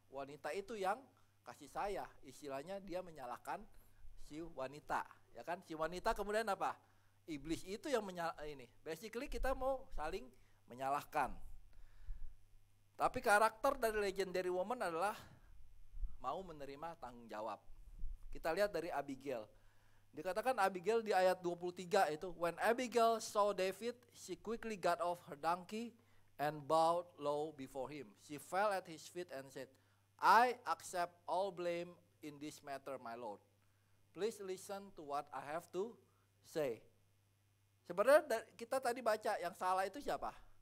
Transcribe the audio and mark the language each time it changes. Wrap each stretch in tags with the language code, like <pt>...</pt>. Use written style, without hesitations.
<id>Wanita itu yang kasih saya, istilahnya dia menyalahkan si wanita, ya kan? Si wanita kemudian apa? Iblis itu yang ini. Basically kita mau saling menyalahkan. Tapi karakter dari legendary woman adalah mau menerima tanggung jawab. Kita lihat dari Abigail. Dikatakan Abigail di ayat 23 itu,</id> <en>when Abigail saw David, she quickly got off her donkey and bowed low before him. She fell at his feet and said, I accept all blame in this matter, my lord. Please listen to what I have to say.</en> <id>Sebenarnya kita tadi baca yang salah itu siapa?</id>